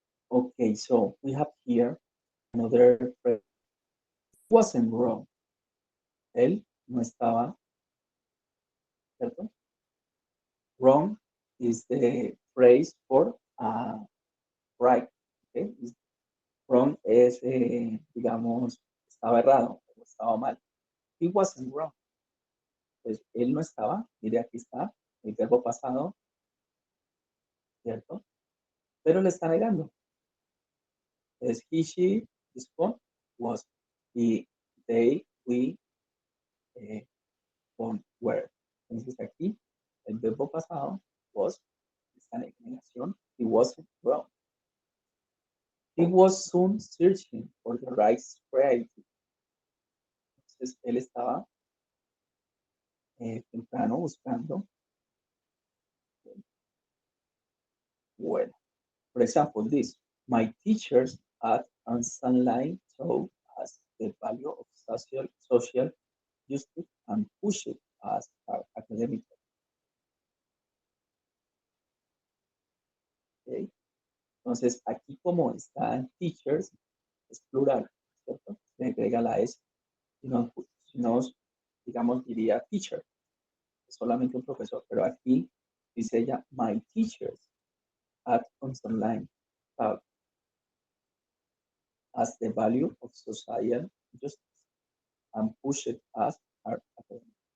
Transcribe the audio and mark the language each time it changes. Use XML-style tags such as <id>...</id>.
<en>Okay, so we have here another phrase. Wasn't wrong.</en> <es>Él no estaba, ¿cierto?</es> <en>Wrong is the phrase for right. Okay?</en> <es>Wrong es, digamos, estaba errado, estaba mal.</es> <en>He wasn't wrong.</en> <es>Pues él no estaba, mire aquí está, el verbo pasado, ¿cierto? Pero le está negando.</es> <en>Es he, she, this one was, he, they, we, on, were.</en> <es>Entonces aquí, el verbo pasado was, está en negación,</es> <en>he wasn't wrong. He was soon searching for the right variety.</en> <es>Entonces él estaba temprano buscando.</es> <en>Bueno, for example, this. My teachers at Sunlight taught us the value of social justice and pushed us academically. Okay.</en> <es>Entonces, aquí como están teachers, es plural, ¿cierto? Se agrega la S. Si no, digamos, diría teacher, solamente un profesor, pero aquí dice ella,</es> <en>my teachers at Online taught us the value of social justice and pushed us our academy.</en>